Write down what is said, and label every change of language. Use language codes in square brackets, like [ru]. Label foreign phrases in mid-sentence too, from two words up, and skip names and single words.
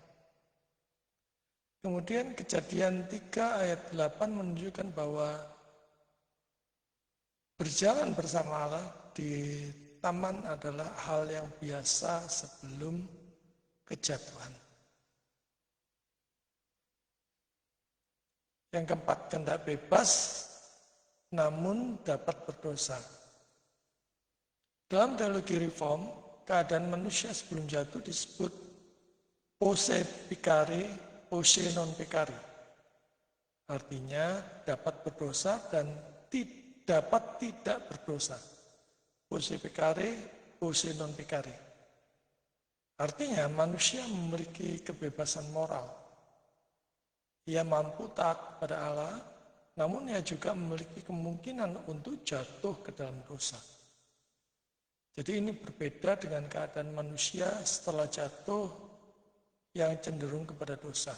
[id] Kemudian Kejadian 3 ayat 8 menunjukkan bahwa berjalan bersama Allah di taman adalah hal yang biasa sebelum kejatuhan. Yang keempat, kehendak bebas namun dapat berdosa. Dalam teologi reform, keadaan manusia sebelum jatuh disebut [la] posse pecare, posse non pecare. [id] Artinya dapat berdosa dan dapat tidak berdosa. [la] Posse pecare, posse non pecare. [id] Artinya manusia memiliki kebebasan moral. Ia mampu taat kepada Allah, namun ia juga memiliki kemungkinan untuk jatuh ke dalam dosa. Jadi ini berbeda dengan keadaan manusia setelah jatuh yang cenderung kepada dosa.